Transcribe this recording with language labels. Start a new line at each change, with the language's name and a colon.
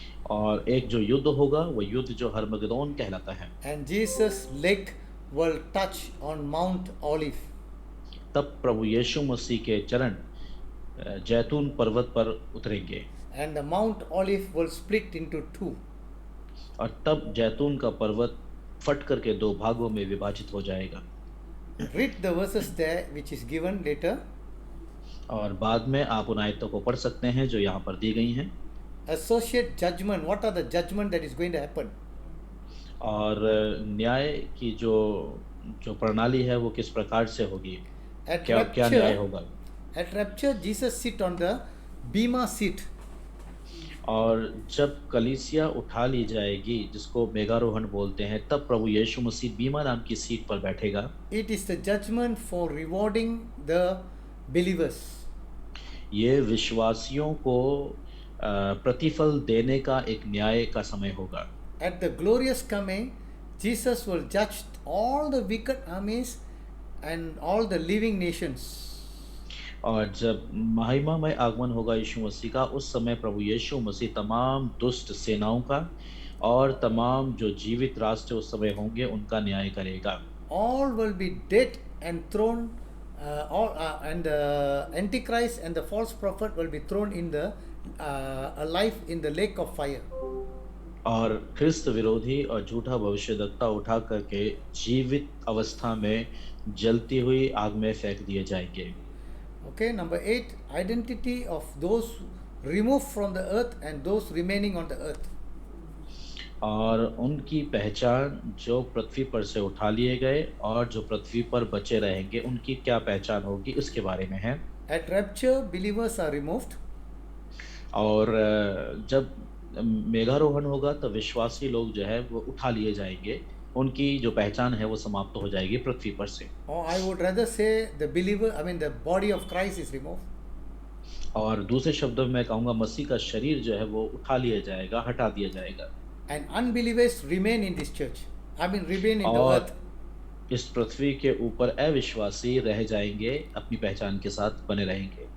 Hindi: और एक जो युद्ध होगा, वो युद्ध जो हरमगदोन कहलाता है।
English: And Jesus' leg will touch on Mount Olive.
Hindi: तब प्रभु यीशु मसीह के चरण जैतून पर्वत पर उतरेंगे।
English: And the Mount Olive will split into two.
Hindi: और तब जैतून का पर्वत फट करके 2 भागों में विभाजित हो जाएगा।
English: Read the verses there which is given later.
Hindi: और बाद में आप उन आयतों को पढ़ सकते हैं जो यहाँ पर दी गई हैं।
English: Associate judgment. What are the judgment that is going to happen?
Hindi: और न्याय की जो जो प्रणाली है वो किस प्रकार से होगी,
English: At
Hindi: क्या क्या न्याय
English: rapture,
Hindi: होगा।
English: at rapture, Jesus sit on the bema seat.
Hindi: और जब कलीसिया उठा ली जाएगी, जिसको मेघारोहण बोलते हैं, तब प्रभु यीशु मसीह बीमा नाम की सीट पर बैठेगा।
English: It is the judgment for rewarding the believers.
Hindi: ये विश्वासियों को प्रतिफल देने का एक न्याय का समय होगा।
English: At the glorious coming, Jesus will judge all the wicked armies and all the living nations.
Hindi: और जब महिमामय आगमन होगा यीशु मसीह का, उस समय प्रभु यीशु मसीह तमाम दुष्ट सेनाओं का और तमाम जो जीवित राष्ट्र उस समय होंगे उनका न्याय करेगा।
English: All will be dead and thrown, and the Antichrist and the false prophet will be thrown in the alive in the lake of fire.
Hindi: और ख्रिस्त विरोधी और झूठा भविष्यद्वक्ता उठा करके जीवित अवस्था में जलती हुई आग में फेंक दिए जाएंगे।
English: Okay, number 8, identity of those removed from the earth and those remaining on the earth.
Hindi: और उनकी पहचान जो पृथ्वी पर से उठा लिए गए और जो पृथ्वी पर बचे रहेंगे, उनकी क्या पहचान होगी, उसके बारे में है।
English: At rapture, believers are removed.
Hindi: और जब मेघारोहण होगा तो विश्वासी लोग जो है वो उठा लिए जाएंगे, उनकी जो पहचान है वो समाप्त हो जाएगी पृथ्वी पर से।
English: Or I would rather say the believer, the body of Christ is removed.
Hindi: और दूसरे शब्दों में मैं कहूँगा मसीह का शरीर जो है वो उठा लिया जाएगा, हटा दिया जाएगा।
English: And unbelievers remain in this church. Remain in the
Hindi: और
English: earth.
Hindi: इस पृथ्वी के ऊपर अविश्वासी रह जाएंगे, अपनी पहचान के साथ बने रहेंगे।